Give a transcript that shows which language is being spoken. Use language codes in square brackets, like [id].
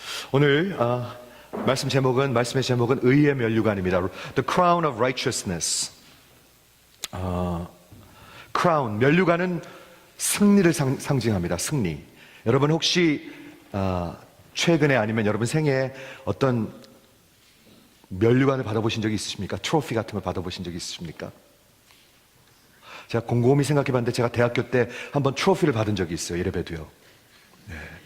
[ko] 오늘 말씀의 제목은 의의 면류관입니다. [en] The crown of righteousness. [ko] crown, 면류관은 승리를 상징합니다. 승리. 여러분 혹시 최근에 아니면 여러분 생애에 어떤 면류관을 받아보신 적이 있으십니까? 트로피 같은 걸 받아보신 적이 있으십니까? 제가 곰곰이 생각해봤는데 제가 대학교 때 한번 트로피를 받은 적이 있어요. 예배도요. 네.